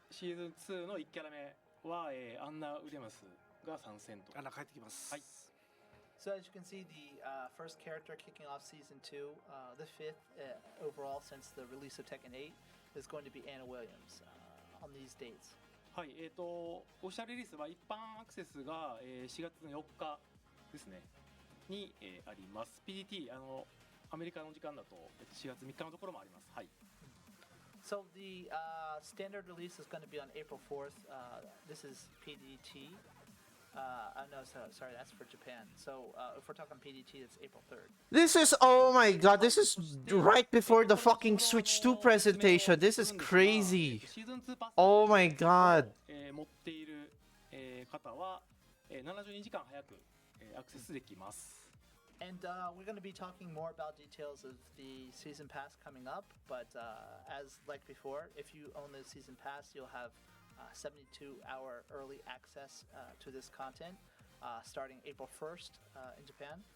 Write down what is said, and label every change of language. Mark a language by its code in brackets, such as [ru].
[ja] シーズン2の1キャラ目は、アンナ・ウィリアムスが参戦と。アンナ帰ってきます。はい。 [en] So as you can see, the first character kicking off season 2, the 5th overall since the release of Tekken 8, is going to be Anna Williams on these dates. [ja] はい、オフィシャルリリースは一般アクセスが、4月の4日ですね、に、あります。 PDT、アメリカの時間だと4月3日のところもあります。はい。 [en] So the standard release is going to be on April 4th. This is PDT. No, sorry, that's for Japan. So if we're talking PDT, it's April 3rd. This is... Oh my god, this is right before the fucking Switch 2 presentation. This is crazy. [ja] シーズン2パス [en] Oh my god. [ja] 持っている、方は、72時間早く、アクセスできます。 [en] And we're going to be talking more about details of the season pass coming up. But as like before, if you own the season pass, you'll have 72-hour early access to this content starting April 1st in Japan.